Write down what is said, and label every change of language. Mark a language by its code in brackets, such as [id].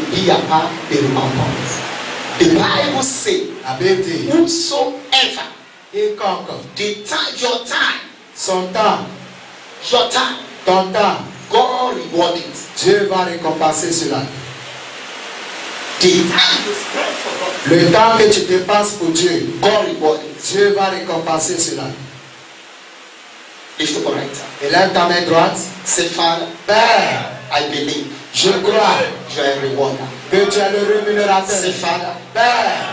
[fr] Et puis il n'y a pas de récompense. [en] The Bible says, [fr] la Bible dit, [en] whosoever, [fr] quiconque, [en] your time, [fr] son temps, ton temps, [en] God reward it. [fr] Dieu va récompenser cela. [en] The time you spend for God, [fr] Le temps que tu dépenses pour Dieu, [en] God reward it. [fr] Dieu va récompenser cela. [en] Lift up your right hand. [fr] Élève ta main droite. [en] Say, Father, [fr] Père, [en] I believe [fr] je crois [en] you are a rewarder. [fr] que tu es le rémunérateur. [en] Say, Father, [fr] Père,